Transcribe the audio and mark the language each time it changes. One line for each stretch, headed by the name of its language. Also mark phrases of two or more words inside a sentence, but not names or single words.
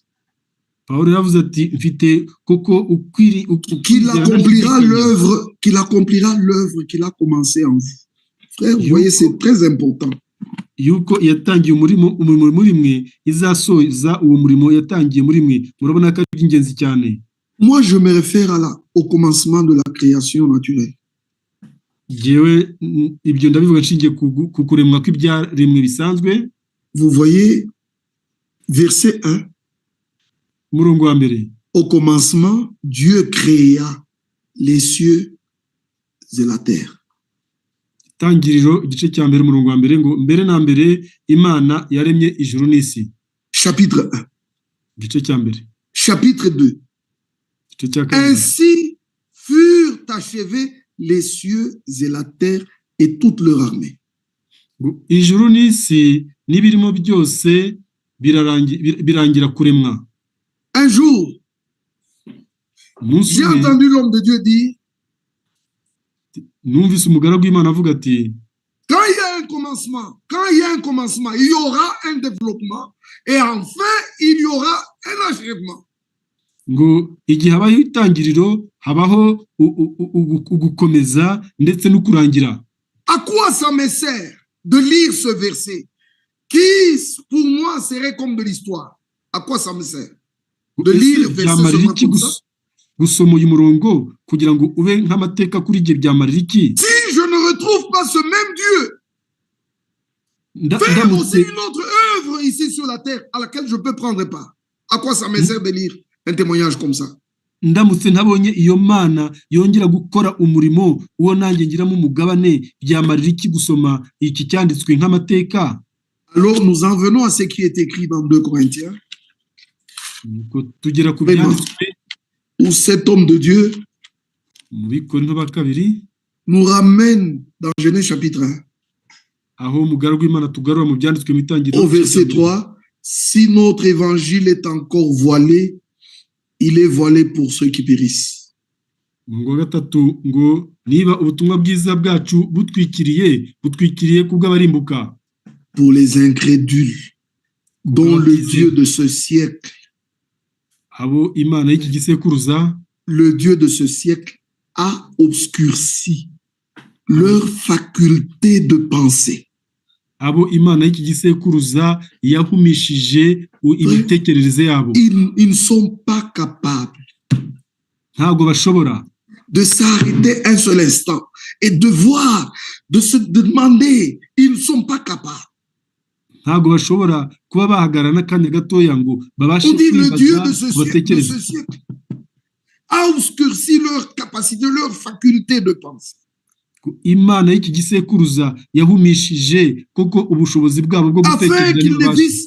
Kinyarwanda: Paul yavuze ati mfite koko
French: qu'il accomplira l'œuvre qu'il a commencé en vous. Frère, vous voyez, c'est très important.
Kinyarwanda: Yuko yatangiye umurimo muri mwe izasoza uwo murimo yatangiye muri mwe. Murabona ko ari ingenzi cyane.
French: Moi, je me réfère au commencement de la création naturelle. Vous voyez, verset 1. Au commencement, Dieu créa les cieux et la terre. Chapitre 1. Chapitre 2. Ainsi furent achevés les cieux et la terre et toute leur armée.
Kinyarwanda: Ijuru n'isi n'ibirimo byose birangira kuremwa.
French: Un jour,
Kinyarwanda: Umunsi
French: j'ai
Kinyarwanda: umwe
French: entendu l'homme de Dieu dire,
Kinyarwanda: numvise umugaragu w'Imana avuga ati,
French: quand il y a un commencement, il y aura un développement et enfin, il y aura un achèvement.
Kinyarwanda: ngo igihe habaho itangiriro habaho ugukomeza ndetse no kurangira.
French: À quoi ça me sert de lire ce verset qui, pour moi, serait comme de l'histoire? À quoi ça me sert de lire le verset seulement comme ça?
Kinyarwanda: Gusoma uyu murongo kugira ngo ube nk'amateka kuri igihe byamarira iki?
French: Si je ne retrouve pas ce même Dieu, faire aussi une autre œuvre ici sur la terre à laquelle je peux prendre part. À quoi ça me sert de lire un témoignage comme ça?
Kinyarwanda: Ndamutse ntabonye iyo Mana yongera gukora umurimo uwo nanjye ngiramo umugabane, byamarira iki gusoma iki cyanditswe nk'amateka?
French: Alors nous en venons à ce qui est écrit dans 2 Corinthiens.
Kinyarwanda: Tugera ku byanditswe
French: où cet homme de Dieu
Kinyarwanda: mu Bikorinto ba kabiri
French: nous ramène dans Genèse chapitre 1.
Kinyarwanda: Aho umugaragu w'Imana tugarura mu byanditswe mu itangiriro.
French: Au verset 3, si notre évangile est encore voilé, il est voilé pour ceux qui périssent.
Kinyarwanda: Ngo gatatu ngo niba ubutumwa bwiza bwacu butwikiriye kubw'abarimbuka.
French: Pour les incrédules, dont le Dieu de ce siècle,
Kinyarwanda: abo Imana y'iki gisekuruza,
French: le Dieu de ce siècle a obscurci leur faculté de penser.
Kinyarwanda: Abo Imana y'iki gisekuruza yahumishije imitekerereze yabo.
French: Ils ne sont pas capables
Kinyarwanda: ntago bashobora
French: de s'arrêter un seul instant et de voir, de se demander. Ils ne sont pas capables.
Kinyarwanda: Ntago bashobora kuba bahagarara n'akanya gatoya ngo babashe kwibaza.
French: Le Dieu de
Kinyarwanda: batekereze.
French: ce siècle a obscurci leur capacité, leur faculté de penser.
Kinyarwanda: Imana y'iki gisekuruza yahumishije koko ubushobozi bwabo bwo gutekereza,